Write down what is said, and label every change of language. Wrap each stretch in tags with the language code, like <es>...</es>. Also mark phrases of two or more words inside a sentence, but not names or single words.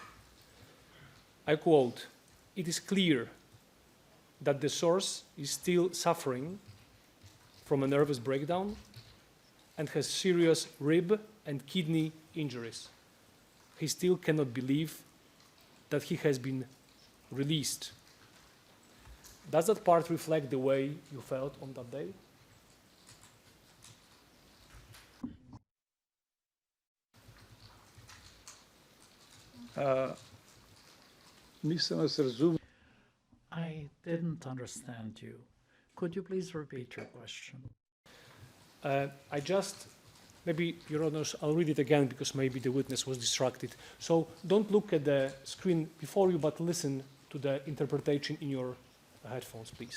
<en>I quote, "It is clear that the source is still suffering from a nervous breakdown and has serious rib and kidney injuries. He still cannot believe that he has been released." Does that part reflect the way you felt on that day?</en> <hr>Nisam vas razumio.</hr> <en>I didn't understand you. Could you please repeat your question? Maybe, Your Honors, I'll read it again because maybe the witness was distracted. So don't look at the screen before you, but listen to the interpretation in your headphones, please.</en>